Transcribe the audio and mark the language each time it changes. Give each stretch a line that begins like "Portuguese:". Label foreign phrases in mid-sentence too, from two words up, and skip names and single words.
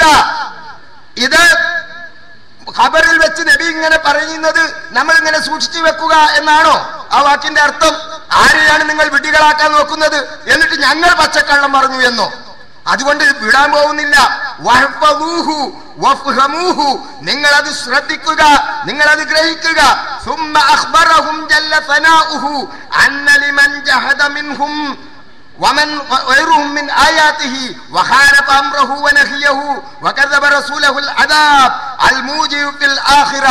Malayalam: ഇത് ഖബറിൽ വെച്ച് നബി ഇങ്ങനെ പറയുന്നത് നമ്മൾ ഇങ്ങനെ സൂക്ഷിച്ചു വെക്കുക എന്നാണോ ആ വാക്കിന്റെ അർത്ഥം? ആരെയാണ് നിങ്ങൾ വിഡ്ഢികളാക്കാൻ നോക്കുന്നത്? എന്നിട്ട് ഞങ്ങൾ പച്ചക്കള്ളം പറഞ്ഞു എന്നോ? അതുകൊണ്ട് വിടാൻ പോകുന്നില്ല. നിങ്ങളത് ശ്രദ്ധിക്കുക, നിങ്ങളത് ഗ്രഹിക്കുക.
Arabic: ومن غيرهم من آياته وخالف أمره ونهيه وكذب رسوله العذاب الموجب في الآخرة.